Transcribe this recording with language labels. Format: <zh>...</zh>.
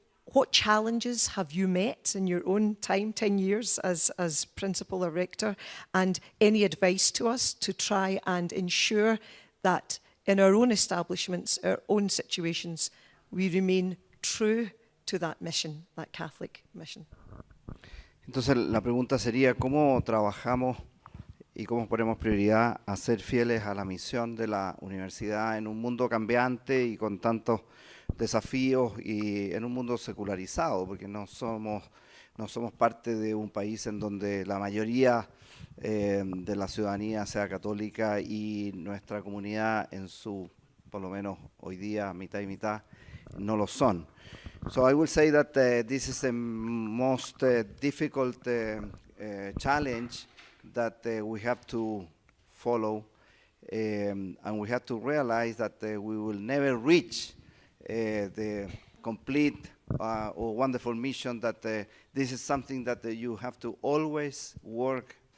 <en>What challenges have you met in your own time, 10 years as principal or rector, and any advice to us to try and ensure that in our own establishments, our own situations, we remain true to that mission, that Catholic mission?</en> <es>Entonces la pregunta sería, ¿cómo trabajamos y cómo ponemos prioridad a ser fieles a la misión de la universidad en un mundo cambiante y con tantos desafíos y en un mundo secularizado? Porque no somos parte de un país en donde la mayoría de la ciudadanía sea católica y nuestra comunidad en su, por lo menos hoy día, mitad y mitad, no lo son.</es> <en>So I will say that this is the most difficult challenge that we have to follow, and we have to realize that we will never reach the complete or wonderful mission, that this is something that you have to always work</en>